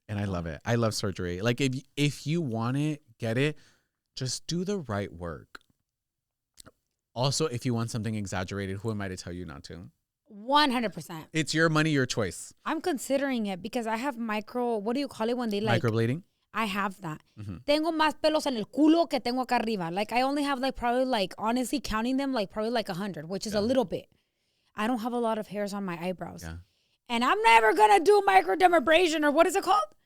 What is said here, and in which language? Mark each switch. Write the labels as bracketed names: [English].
[English] And I love it. I love surgery. Like, if you want it, get it. Just do the right work. Also, if you want something exaggerated, who am I to tell you not to? 100%. It's your money, your choice. I'm considering it because I have what do you call it when they like? Microblading? I have that. Mm-hmm. [Spanish] Tengo más pelos en el culo que tengo acá arriba. [English] Like, I only have like probably like, honestly counting them, like probably like 100, which is a little bit. I don't have a lot of hairs on my eyebrows. Yeah. And I'm never going to do microdermabrasion or what is it called?